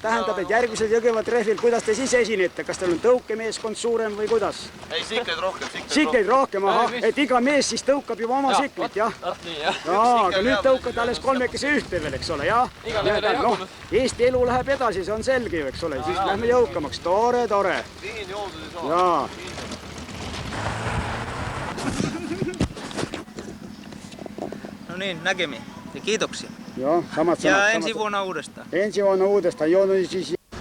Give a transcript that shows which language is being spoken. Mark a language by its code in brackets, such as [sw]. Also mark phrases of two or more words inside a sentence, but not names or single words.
[et] Tähendab, et järgmisel Jõgeva trehvil, kuidas te siis esinete? Kas teil on tõukemeeskond suurem või kuidas? Ei, sikleid rohkem. Sikleid rohkem, ahah, et iga mees siis tõukab juba oma siklit, jah? Aga nüüd tõukad alles kolmekesi ühte veel, eks ole, jah? Noh, Eesti elu läheb edasi, see on selge ju, eks ole, siis lähme jõukamaks, tore. Jaa. [fi] No niin, näkemiin ja kiitoksia. Joo, samat sanat. Ja ensi vuonna uudestaan. Ensi vuonna uudestaan, joo, no siis...